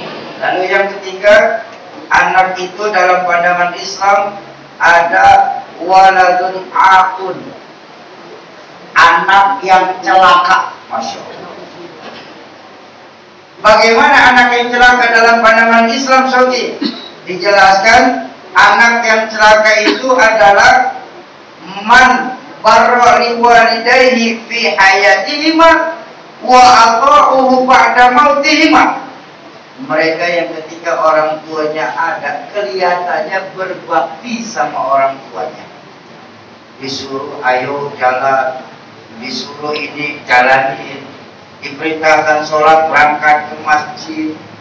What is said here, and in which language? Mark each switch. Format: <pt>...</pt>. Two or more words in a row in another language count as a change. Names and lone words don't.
<id>Lalu yang ketiga, anak itu dalam pandangan Islam ada</id> <ar>ولد عاق,</ar> <id>anak yang celaka.</id> <ar>ما شاء الله.</ar> <id>Bagaimana anak yang celaka dalam pandangan Islam, Sogi? Dijelaskan, anak yang celaka itu adalah</id> <ar>من برّ لوالديه في حياتهما وعقّه بعد موتهما.</ar> <id>Mereka yang ketika orang tuanya ada kelihatannya berbakti sama orang tuanya. Disuruh ayo jalan, disuruh ini jalanin, diperintahkan sholat berangkat ke masjid.</id>